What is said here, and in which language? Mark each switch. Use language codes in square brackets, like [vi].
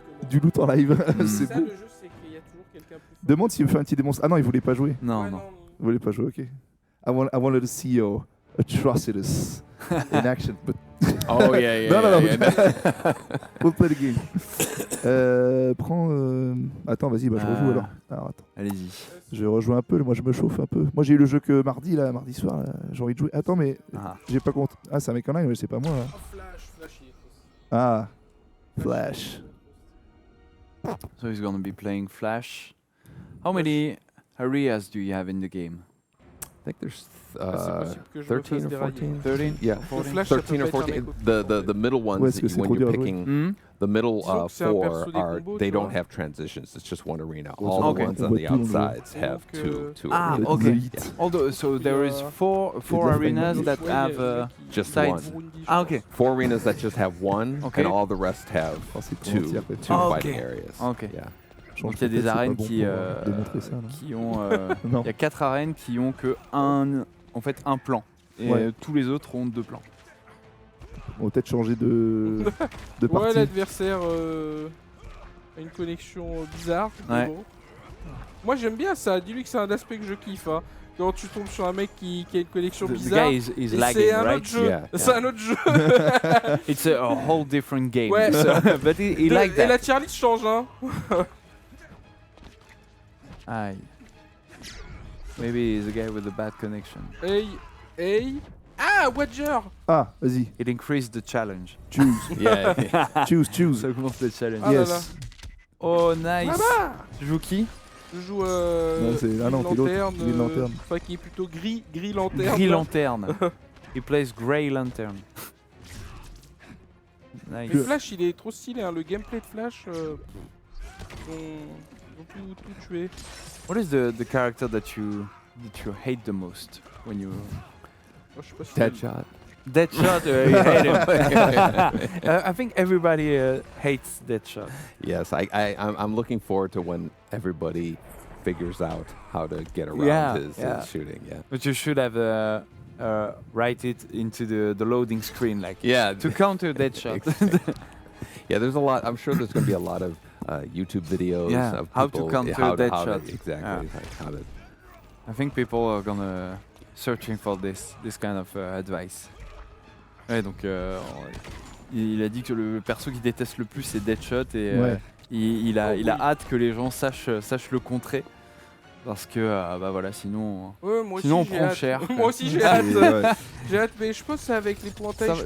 [fr] du loot en live, c'est beau. Le jeu, c'est qu'il y a toujours quelqu'un plus. Demande s'il me fait un petit démonstre. Ah non, il voulait pas jouer. Non. Il voulait pas jouer, ok. [en] I wanted to see your atrocities in action, but... Oh yeah. Non. We'll play the game. [fr] Prends... Attends, vas-y, je rejoue alors. Alors attends. Allez-y. Je vais rejouer un peu, moi je me chauffe un peu. Moi j'ai eu le jeu que mardi soir, là. J'ai envie de jouer. Attends, mais j'ai pas compte. Ah, c'est un mec en ligne, mais c'est pas moi. Là. Flash, il est possible. Ah, Flash. [en] So he's gonna be playing Flash. How many areas do you have in the game? I think there's 13 or 14. 13? Yeah, Flash, 13 or 14. The middle ones, when you're picking, the middle 4 they don't have transitions. It's just one arena. All the ones on the outsides have two arenas. Okay. Yeah. Although, so there is four arenas that have just sides. one. Okay. 4 arenas that just have one, and all the rest have two fighting areas. Okay. Yeah. [fr] Donc il y a des arènes qui ont... Il y a 4 arènes qui ont que un plan. Et tous les autres ont 2 plans. On va peut-être changer de partie. Ouais, l'adversaire a une connexion bizarre. Ouais. Bon. Moi j'aime bien ça, dis-lui que c'est un aspect que je kiffe. Quand tu tombes sur un mec qui a une connexion bizarre, c'est un autre jeu. C'est un autre jeu. [en] It's a whole different game. [fr] Ouais. [en] But he like that. [fr] Et la Charlie change, hein. Aïe. [en] Maybe he's a guy with a bad connection. Hey. Ah, Watcher. [fr] Ah, vas-y. [en] It increased the challenge. Choose. Yeah. Choose. [fr] Ça augmente le challenge. Ah [en] yes. [fr] là là. [en] Oh, nice. [fr] Tu joues qui? Je joue lanterne. Une lanterne. Enfin, qui est plutôt gris lanterne. Gris lanterne. [en] He plays Grey Lantern. Nice. [fr] Le Flash, il est trop stylé. Le gameplay de Flash, ils ont tout tué. [en] What is the character that you hate the most when you... [fr] Je sais pas si Deadshot. [en] Deadshot, you hate him. I think everybody hates Deadshot. Yes, I'm looking forward to when everybody figures out how to get around his shooting. Yeah. But you should have write it into the loading screen, like to counter Deadshot. Yeah, there's a lot. I'm sure there's going to be a lot of YouTube videos of how to people, counter Deadshot. Exactly. How to I think people are gonna searching for this kind of advice. [fr] Ouais, donc il a dit que le perso qu'il déteste le plus c'est Deadshot et il a hâte que les gens sachent le contrer. Parce que bah voilà, sinon on prend cher. Moi aussi j'ai hâte. J'ai hâte, mais je pense que c'est avec les pointages.